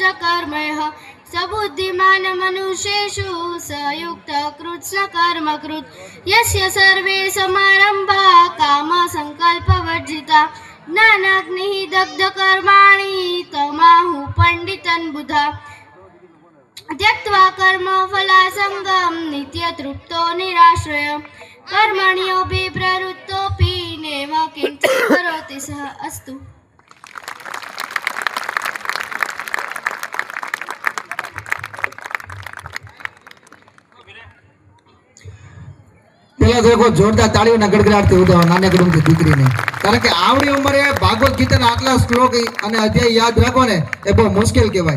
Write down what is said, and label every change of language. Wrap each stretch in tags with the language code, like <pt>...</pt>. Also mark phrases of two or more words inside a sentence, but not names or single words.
<sa>कर्मैः स बुद्धिमान् मनुष्येषु स युक्तः कृत्स्न कर्मकृत् यस्य सर्वे समारम्भा कामसङ्कल्पवर्जिता ज्ञानाग्निः दग्धकर्माणि तमाहुः पण्डितान् बुधा त्यक्त्वा कर्मफलासङ्गं नित्यतृप्तो निराश्रयः कर्मण्योऽपि प्रवृत्तोऽपि नैव किञ्चित् करोति सः अस्तु।</sa> <gu>પેલા તો એક જોરદાર તાળીઓના ગડગડાટથી ઉદાવો નાનકડી દીકરીને, કારણ કે આવડી ઉંમરે ભાગવત ગીતાના આટલા શ્લોક અને અધ્યાય યાદ રાખો ને એ બહુ મુશ્કેલ કહેવાય.</gu>